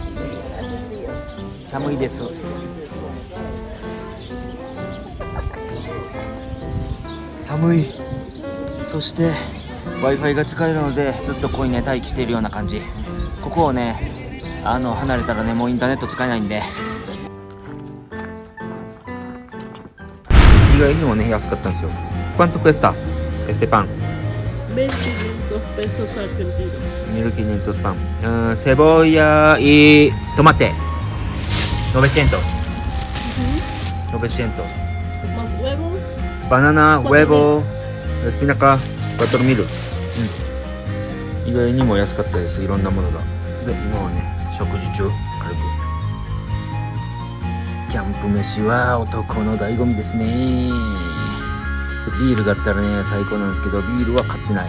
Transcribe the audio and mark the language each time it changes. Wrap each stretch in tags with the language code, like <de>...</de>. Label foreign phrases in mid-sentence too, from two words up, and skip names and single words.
<ja>寒いです。寒い。そして Wi-Fi が使えるのでずっとここにね待機しているような感じ。ここをね離れたらねもうインターネット使えないんで、意外にもね安かったんですよ。</ja> <es>¿Cuánto cuesta este pan? 25 pesos argentinos. 1500 pan. Cebolla y tomate. 900. 900. Más huevo. Banana, huevo, espinaca, 4000.</es> <ja>意外にも安かったです。いろんなものが。で、今はね、食事中、軽く。キャンプ飯は男の醍醐味ですね。ビールがあったらね、最高なんですけど、ビールは買ってない。</ja>